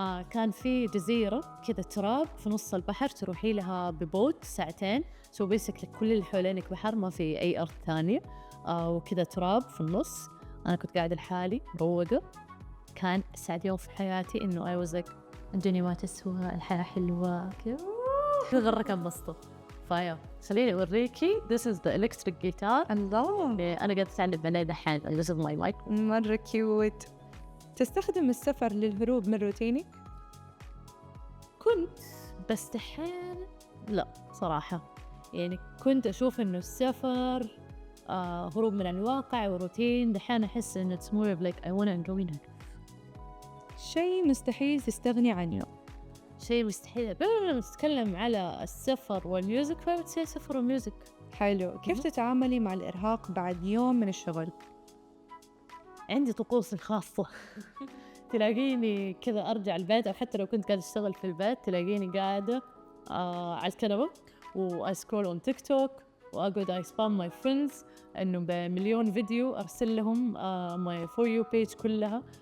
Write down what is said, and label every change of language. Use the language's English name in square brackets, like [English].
[Arabic] كان في جزيرة كذا تراب في نص البحر، تروحي لها ببوت ساعتين. سو بيسكلي كل اللي حوالينك بحر، ما في أي أرض ثانية. وكذا تراب في النص. أنا كنت قاعدة لحالي مروقة. كان أسعد يوم في حياتي، إنه [English] I was like [Arabic] الدنيا ما تسوى، الحياة حلوة كذا. في غرة كان بسطة. فايا خليني أوريكي [English] this is the electric guitar. [Arabic] الله، أنا قاعدة أتعلم عليه دحين. [English] this is my mic. [Arabic] مرة كيوت. تستخدم السفر للهروب من روتينك؟ كنت، بس دحين لا صراحة. يعني كنت أشوف إنه السفر هروب من الواقع وروتين. دحين أحس إنه [English] it's more of like I wanna enjoy it. [Arabic] شيء مستحيل تستغني عنه؟ شيء مستحيل. بما نتكلم على السفر والميوزك، فبتصير سفر وميوزك. حلو. كيف تتعاملي مع الإرهاق بعد يوم من الشغل؟ عندي طقوسي الخاصة. تلاقيني كذا أرجع البيت، أو حتى لو كنت قاعدة أشتغل في البيت تلاقيني قاعدة على الكنبة وأسكرول on تيك توك، وأقعد أسبام [English] my friends [Arabic] إنه بمليون فيديو أرسل لهم [English] my for you page [Arabic] كلها.